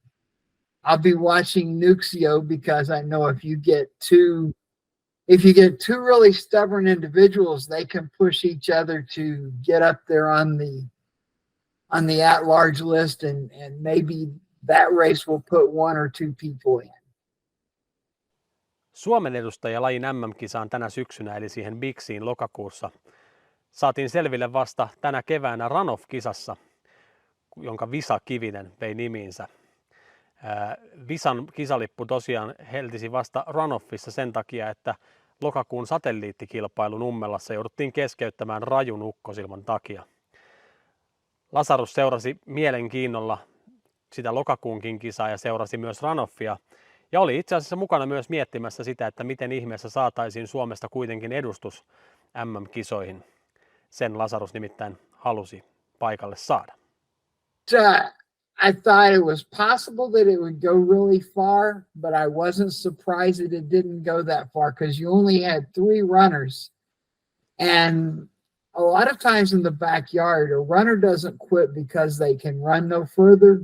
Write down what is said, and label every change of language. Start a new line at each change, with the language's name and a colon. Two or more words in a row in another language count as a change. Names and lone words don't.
English: I'll be watching Nuuksio because I know if you get two really stubborn individuals, they can push each other to get up there on the at-large list, and maybe that race will put 1 or 2 people in.
Finnish: Suomen edustaja lajin MM-kisaan tänä syksynä, eli siihen Bigsiin lokakuussa, saatiin selville vasta tänä keväänä runoff-kisassa, jonka Visa Kivinen vei nimiinsä. Visan kisalippu tosiaan heltisi vasta runoffissa sen takia, että lokakuun satelliittikilpailu Nummelassa jouduttiin keskeyttämään rajun ukkosilman takia. Lazarus seurasi mielenkiinnolla sitä lokakuunkin kisaa ja seurasi myös runoffia ja oli itse asiassa mukana myös miettimässä sitä, että miten ihmeessä saataisiin Suomesta kuitenkin edustus MM-kisoihin. Sen Lazarus nimittäin halusi paikalle saada.
English: I thought it was possible that it would go really far, but I wasn't surprised that it didn't go that far because you only had 3 runners. And a lot of times in the backyard, a runner doesn't quit because they can run no further.